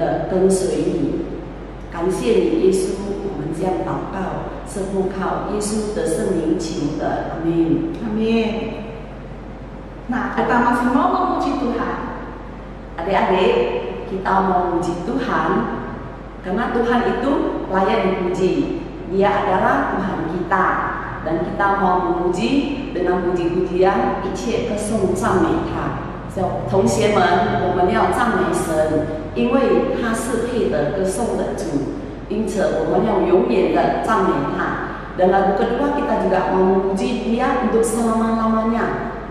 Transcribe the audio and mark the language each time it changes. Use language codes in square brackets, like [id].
[zh] 跟随你，感谢你，耶稣，我们这样祷告，是奉靠耶稣的圣名求的，阿门。阿门。 [id] Nah, kita masih mau memuji Tuhan. Adik-adik, kita mau memuji Tuhan, karena Tuhan itu layak dipuji. Dia adalah Tuhan kita, dan kita mau memuji dengan puji-pujian, [zh] 一切歌颂赞美他。同学们，我们要赞美神，因为他是配得歌颂的主，因此我们要永远的赞美他。 [id] Dan lagu kedua kita juga mau memuji Dia untuk selama-lamanya.